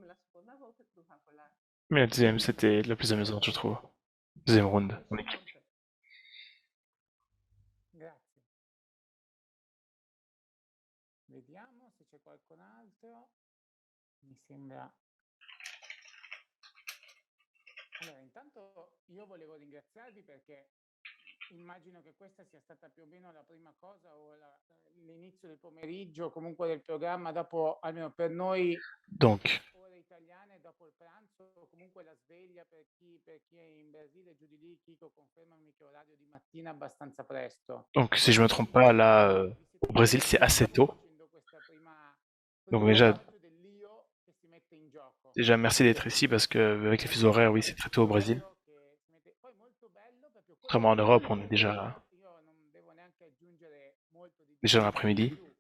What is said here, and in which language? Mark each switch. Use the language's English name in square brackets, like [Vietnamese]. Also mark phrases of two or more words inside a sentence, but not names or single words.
[French] Mais la deuxième c'était la plus amusante je trouve. Deuxième round en équipe. [Italian] Grazie. Vediamo se c'è qualcun altro. Mi sembra. Allora, intanto io volevo ringraziarvi perché immagino che questa sia stata più o meno la prima cosa o l'inizio del pomeriggio, comunque del programma, dopo, almeno per noi, [French] Donc, [Italian] ore italiane, dopo il pranzo, comunque la sveglia per chi è in Brasile, giù di lì, Chico, confermami che orario di mattina abbastanza presto. [French] donc si je me trompe pas, là, au Brésil c'est assez tôt. Donc déjà merci d'être ici parce que avec les fuseaux horaires, oui, c'est très tôt au Brésil. Contrairement en Europe, on est déjà dans l'après-midi.